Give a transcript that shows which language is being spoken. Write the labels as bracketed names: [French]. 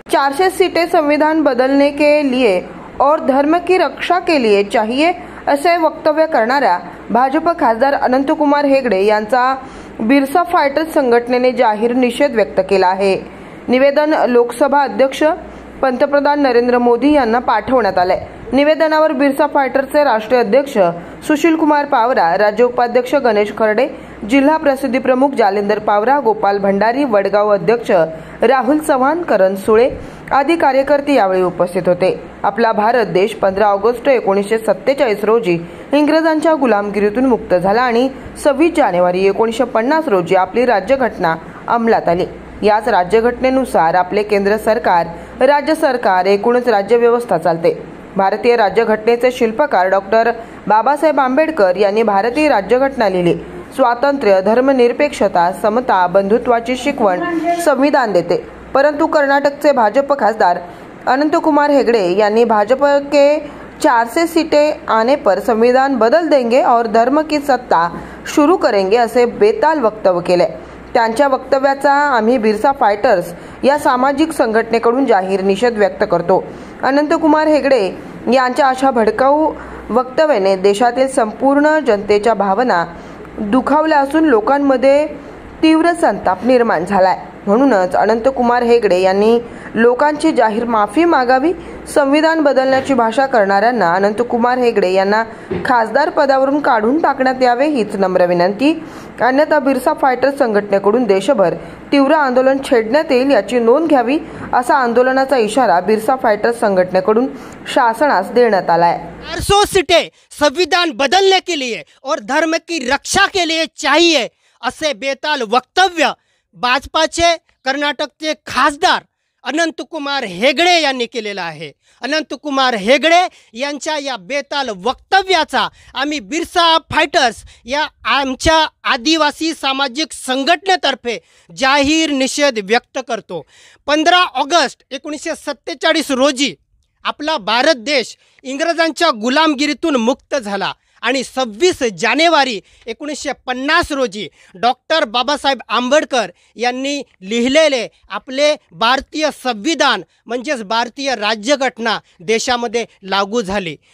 [Hindi] 400 सीटें संविधान बदलने के लिए और धर्म की रक्षा के लिए चाहिए [Marathi] असे वक्तव्य करणाऱ्या भाजपा खासदार अनंतकुमार हेगड़े यांचा बिरसा फाइटर्स संघटनेने जाहीर निषेध व्यक्त केला आहे। निवेदन लोकसभा अध्यक्ष पंतप्रधान नरेंद्र मोदी यांना पाठवण्यात आले। निवेदनावर बिरसा फाइटर्सचे राष्ट्रीय अध्यक्ष सुशीलकुमार पावरा, राज्य उपाध्यक्ष गणेश खर्डे, जिल्हा प्रसिद्धी प्रमुख जालिंदर पावरा, गोपाल भंडारी, वडगाव अध्यक्ष राहुल चव्हाण, करण सुळे आदी कार्यकर्ते यावेळी उपस्थित होते। आपला भारत देश 15 ऑगस्ट 1947 रोजी इंग्रजांच्या गुलामगिरीतून मुक्त झाला आणि 26 जानेवारी 1950 रोजी आपली राज्यघटना अंमलात आली। याच राज्यघटनेनुसार आपले केंद्र सरकार, राज्य सरकार, एकूणच राज्य व्यवस्था चालते। भारतीय राज्यघटनेचे शिल्पकार डॉक्टर बाबासाहेब आंबेडकर यांनी भारतीय राज्यघटना लिहिली। स्वातंत्र्य, धर्मनिरपेक्षता, समता, बंधुत्वाची शिकवण संविधान देते। परंतु कर्नाटकचे भाजप खासदार अनंतकुमार हेगड़े यांनी [Hindi] भाजपा के 400 सीटें आने पर संविधान बदल देंगे और धर्म की सत्ता शुरू करेंगे [Marathi] असे बेताल वक्तव्य केले। त्यांच्या वक्तव्याचा आम्ही बिरसा फाइटर्स या सामाजिक संघटनेकडून जाहीर निषेध व्यक्त करतो। अनंतकुमार हेगड़े यांच्या अशा भडकाऊ वक्तव्याने देशातील संपूर्ण जनतेच्या भावना दुखावल्या असून लोकांमध्ये तीव्र संताप निर्माण झालाय। म्हणूनच अनंतकुमार हेगड़े यांनी लोकांची जाहीर माफी मागावी। संविधान बदलण्याची भाषा करणाऱ्यांना अनंतकुमार हेगड़े यांना खासदार पदावरून काढून टाकण्यात यावे हीच नम्र विनंती। अन्यथा बिरसा फाइटर्स संघटनेकडून देशभर तीव्र आंदोलन छेडण्यात येईल याची नोंद घ्यावी असा आंदोलनाचा इशारा बिरसा फाइटर्स संघटनेकडून शासनास देण्यात आला है। [Hindi] 400 सीटें संविधान बदलने के लिए और धर्म की रक्षा के लिए चाहिए [Marathi] असे बेताल वक्तव्य भाजपाचे कर्नाटकचे खासदार अनंतकुमार हेगड़े यांनी केलेला आहे। अनंतकुमार हेगड़े यांच्या या बेताल वक्तव्याचा आम्ही बिरसा फाइटर्स या आमच्या आदिवासी सामाजिक संघटनेतर्फे जाहीर निषेध व्यक्त करतो। 15 ऑगस्ट 1947 रोजी आपला भारत देश इंग्रजांच्या गुलामगिरीतून मुक्त झाला आणि 26 जानेवारी 1950 रोजी डॉक्टर बाबासाहेब आंबेडकर यांनी लिहिलेले आपले भारतीय संविधान म्हणजेच भारतीय राज्यघटना देशामध्ये लागू झाली।